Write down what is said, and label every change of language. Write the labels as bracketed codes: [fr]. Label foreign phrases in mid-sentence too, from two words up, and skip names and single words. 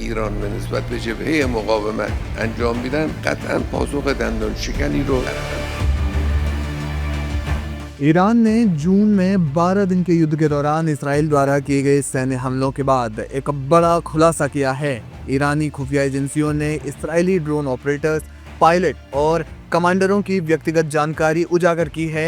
[fa] ایران به نسبت به جبهه مقاومت انجام میدن قطعا پاسخ دندان شکنی رو [hi] ईरान ने जून में 12 दिन के युद्ध के दौरान इसराइल द्वारा किए गए सैन्य हमलों के बाद एक बड़ा खुलासा किया है। ईरानी खुफिया एजेंसियों ने इसराइली [en] drone operators, [hi] पायलट और कमांडरों की व्यक्तिगत जानकारी उजागर की है।